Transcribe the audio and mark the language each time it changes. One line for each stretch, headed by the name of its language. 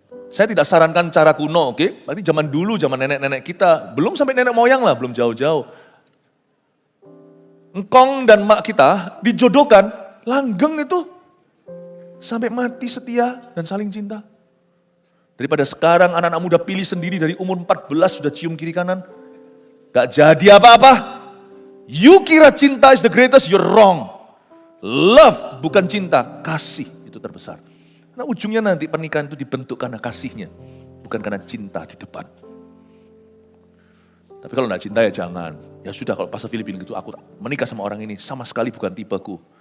Indonesian: Saya tidak sarankan cara kuno, oke? Berarti zaman dulu, zaman nenek-nenek kita, belum sampai nenek moyang lah, belum jauh-jauh. Engkong dan mak kita dijodohkan, langgeng itu. Sampai mati setia dan saling cinta. Daripada sekarang anak-anak muda pilih sendiri dari umur 14 sudah cium kiri kanan. Gak jadi apa-apa.
English: You
Indonesian: kira cinta
English: is the greatest, you're wrong.
Indonesian: Love bukan cinta, kasih itu terbesar. Karena ujungnya nanti pernikahan itu dibentuk karena kasihnya. Bukan karena cinta di depan. Tapi kalau gak cinta ya jangan. Ya sudah kalau Pastor Philip bilang gitu, aku menikah sama orang ini sama sekali bukan tipeku.